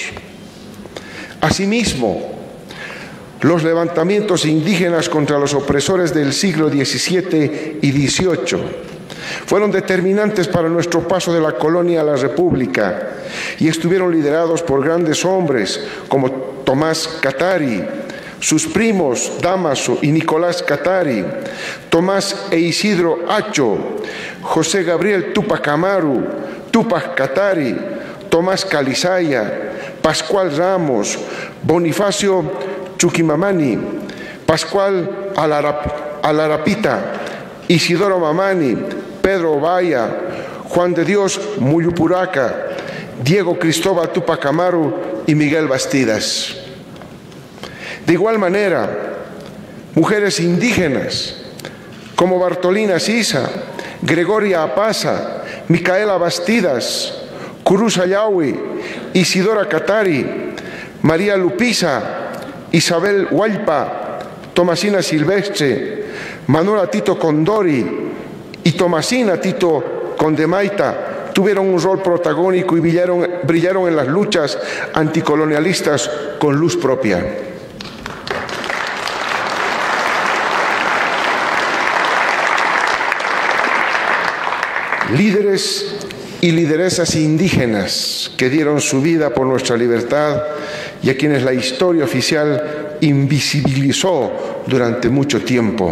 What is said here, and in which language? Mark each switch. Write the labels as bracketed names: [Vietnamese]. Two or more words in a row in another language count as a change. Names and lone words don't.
[Spanish] Asimismo, los levantamientos indígenas contra los opresores del siglo XVII y XVIII fueron determinantes para nuestro paso de la colonia a la República y estuvieron liderados por grandes hombres como Tomás Catari, sus primos Dámaso y Nicolás Catari, Tomás e Isidro Acho, José Gabriel Tupac Amaru, Tupac Catari, Tomás Calizaya, Pascual Ramos, Bonifacio Chuquimamani, Pascual Alarapita, Isidoro Mamani, Pedro Ovaya, Juan de Dios Muyupuraca, Diego Cristóbal Tupac Amaru y Miguel Bastidas. De igual manera, mujeres indígenas como Bartolina Sisa, Gregoria Apaza, Micaela Bastidas, Cruz Ayahui, Isidora Catari, María Lupiza, Isabel Hualpa, Tomasina Silvestre, Manuela Tito Condori y Tomasina Tito Condemaita tuvieron un rol protagónico y brillaron en las luchas anticolonialistas con luz propia. Líderes y lideresas indígenas que dieron su vida por nuestra libertad y a quienes la historia oficial invisibilizó durante mucho tiempo.